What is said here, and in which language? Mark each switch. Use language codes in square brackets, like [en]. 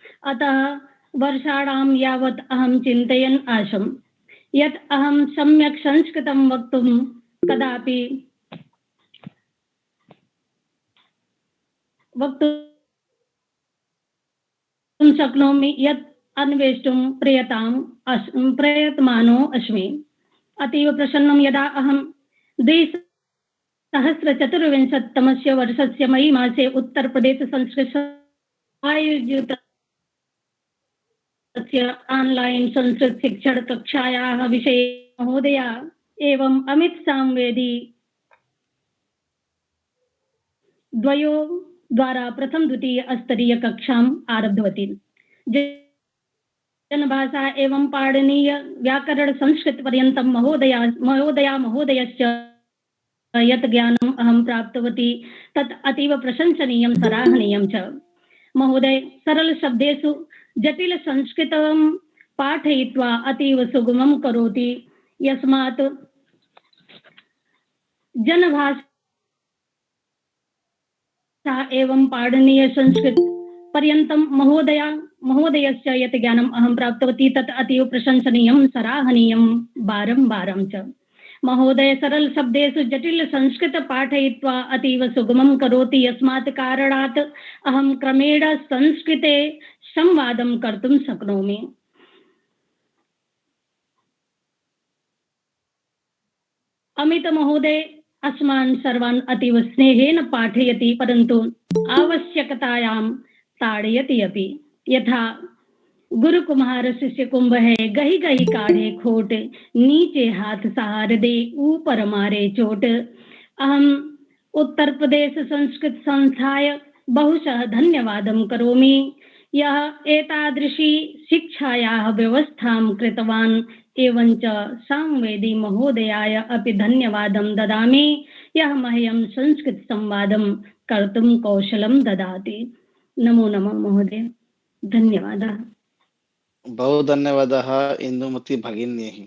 [sa] अतः वर्षाणां यावत् अहं चिन्तयन् आसम् यत् अहं सम्यक् संस्कृतं वक्तुं कदापि वक्तुं शक्नोमि यत् अन्वेष्टुं प्रयतमानो अस्मि। अतीव प्रसन्नं यदा अहं 2024 वर्षस्य मई मासे उत्तरप्रदेश संस्कृत आयोजितस्य ऑनलाइन संस्कृत शिक्षण कक्षायाः विषये महोदया एवं अमित सामवेदी द्वयो द्वारा प्रथम द्वितीय स्तरीय कक्षाम् आरब्धवती। जनभाषा एवं पाणिनीय व्याकरण संस्कृत पर्यन्तं महोदयश्च यत् ज्ञानम् अहं प्राप्तवती तत् अतीव प्रशंसनीयं सराहनीयं च। महोदय सरल शब्देषु जटिल संस्कृतं पाठयित्वा अतीव सुगमं करोति। यस्मात् जनभाषा एवं पाणिनीय संस्कृत पर्यन्तं महोदयश्च यत् ज्ञानम् अहं प्राप्तवती तत् अतीव प्रशंसनीयं सराहनीयं बारं च। महोदय सरल शब्देषु जटिल संस्कृत पाठयित्वा अतीव सुगमं करोति। यस्मात् कारणात् अहं क्रमेण संस्कृते संवादं कर्तुं शक्नोमि। अमित महोदय अस्मान् सर्वान् अतीव स्नेहेन पाठयति परन्तु आवश्यकतायां ताड़यति अपि। [hi] यथा गुरु कुम्हार शिष्य कुंभ है, गही गही काढ़े खोट, नीचे हाथ सहार दे ऊपर मारे चोट। [sa] अहम उत्तर प्रदेश संस्कृत संस्थाय बहुशः धन्यवादं करोमि। यः एतादृशी शिक्षायाः व्यवस्थां कृतवान् एवं च सामवेदी महोदयाय अपि धन्यवादं ददामि यः मह्यं संस्कृत संवादं कर्तुं कौशलं ददाति। नमो नमः महोदय, धन्यवादः। बहु धन्यवादः इन्दुमती भगिन्यै।